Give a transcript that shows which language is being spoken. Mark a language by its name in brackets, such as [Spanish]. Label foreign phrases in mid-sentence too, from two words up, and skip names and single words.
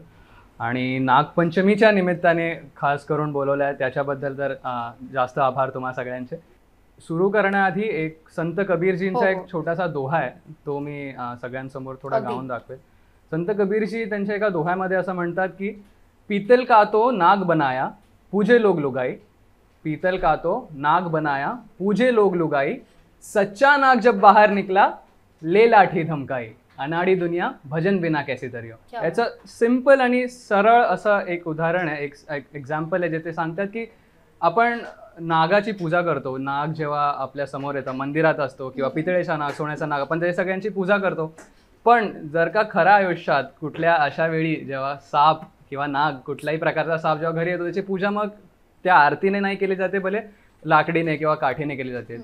[Marathi] आणि नागपंचमीच्या निमित्ताने खास करून बोलवलं आहे त्याच्याबद्दल तर जास्त आभार तुम्हा सगळ्यांचे. सुरू करण्याआधी एक संत कबीरजींचा एक छोटासा दोहा आहे, तो मी सगळ्यांसमोर थोडा गाऊन दाखवेल. संत कबीरजी त्यांच्या एका दोह्यामध्ये असं म्हणतात की [Hindi] पीतल का तो नाग बनाया पूजे लोग लुगाई, पीतल का तो नाग बनाया पूजे लोग लुगाई, सच्चा नाग जब बाहर निकला ले लाठी धमकाई, अनाड़ी दुनिया भजन बिना कैसी तरी हो. [Marathi] याचं सिंपल आणि सरळ असं एक उदाहरण आहे, एक एक्झाम्पल आहे जे ते सांगतात की आपण नागाची पूजा करतो. नाग जेव्हा आपल्या समोर येतं, मंदिरात असतो किंवा पितळेचा नाग, सोन्याचा नाग, आपण त्या सगळ्यांची पूजा करतो. पण जर का खऱ्या आयुष्यात कुठल्या अशा वेळी जेव्हा साप किंवा नाग, कुठल्याही प्रकारचा साप जेव्हा घरी येतो, त्याची पूजा मग त्या आरतीने नाही केली जाते, भले लाकडीने किंवा काठीने केली जाते.